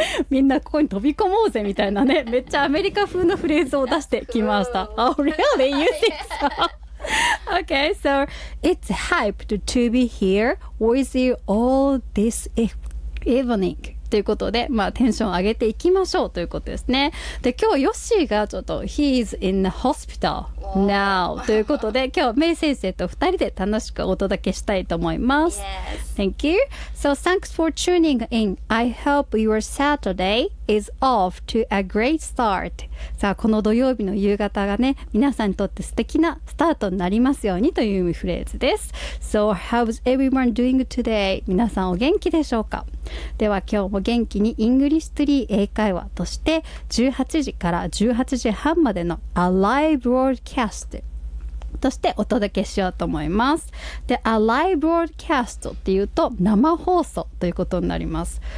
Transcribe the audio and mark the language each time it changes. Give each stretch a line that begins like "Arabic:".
Japanese: みんなここに飛び込もうぜみたいなね。めっちゃアメリカ風のフレーズを出してきました。
English: Oh, really? You think so? Okay, so it's hyped to be here with you all this evening.
Japanese: ということで、まあテンション上げていきましょうということですね。で、今日ヨッシーがちょっと
English: He's in the hospital now
Japanese: ということで、今日メイ先生と2人で楽しくお届けしたいと思います。
English: Yes. Thank you. So thanks for tuning in. I hope your Saturday is off to a great start.
Japanese: さあ、この土曜日の夕方がね、皆さんにとって素敵なスタートになりますようにというフレーズです。
English: So how's everyone doing today?
Japanese: 皆さんお元気でしょうか？では今日も元気にイングリッシュツリー英会話として18時から18時半までのアライブロードキャストとしてお届けしようと思います。で、アライブロードキャストっていうと生放送ということになります。